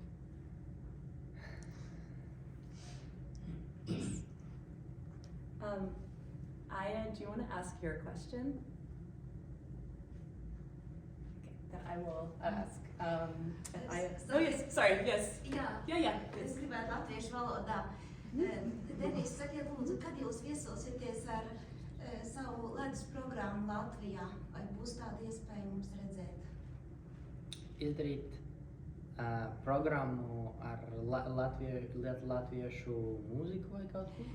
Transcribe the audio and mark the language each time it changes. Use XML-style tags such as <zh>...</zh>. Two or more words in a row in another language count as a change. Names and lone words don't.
<en>Aya, do you want to ask your question? Okay, then I will ask. Aya. Oh yes, sorry, yes.</en> <lv>Jā,</lv> <en>Yeah.</en> <lv>es gribētu latviešu valodā. Deniss, sakiet lūdzu, kad jūs viesosieties ar savu ledus programmu Latvijā, vai būs tāda iespēja mums redzēt? Izdarīt programmu ar latviešu mūziku vai kaut ko?</lv>